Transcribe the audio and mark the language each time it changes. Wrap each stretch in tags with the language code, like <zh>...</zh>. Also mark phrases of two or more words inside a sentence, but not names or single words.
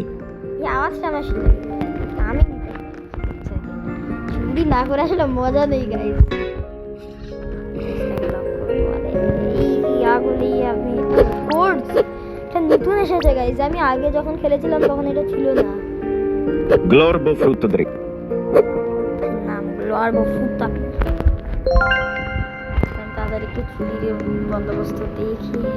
<bn>এই আওয়াজটা আমার শুনে আমি চুরি না করে আসলে মজা নেই গাইস। আমি এটা নতুন এসেছে গাইস, আমি আগে যখন খেলেছিলাম তখন এটা ছিল না। Glorbo frutto dritto. নাম গ্লোর্বো ফ্রুট্টা। তাদের একটু চুরির বন্দোবস্ত দেখি।</bn>